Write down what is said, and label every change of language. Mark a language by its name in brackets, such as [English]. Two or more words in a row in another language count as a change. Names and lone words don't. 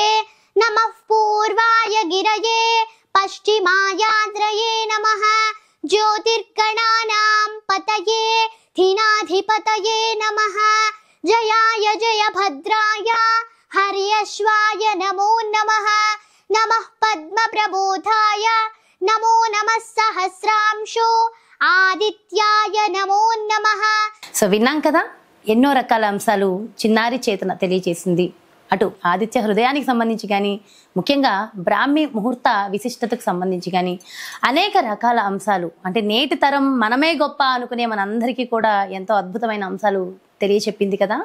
[Sanskrit] नमः पूर्वाय गिरये पश्चिमायाद्रये नमः ज्योतिर्गणानां पतये धीनाधिपतये नमः जयाय जयभद्राय हर्यश्वाय नमो नमः नमः पद्मप्रबोधाय नमो नमः सहस्रांशो ఆదిత్యాయ నమో నమః. [Telugu] సో విన్నాం కదా, ఎన్నో రకాల అంశాలు చిన్నారి చేతన తెలియజేసింది. అటు ఆదిత్య హృదయానికి సంబంధించి కానీ, ముఖ్యంగా బ్రాహ్మీ ముహూర్త విశిష్టతకు సంబంధించి కానీ అనేక రకాల అంశాలు, అంటే నేటి తరం మనమే గొప్ప అనుకునే మనందరికీ కూడా ఎంతో అద్భుతమైన అంశాలు తెలియచెప్పింది కదా.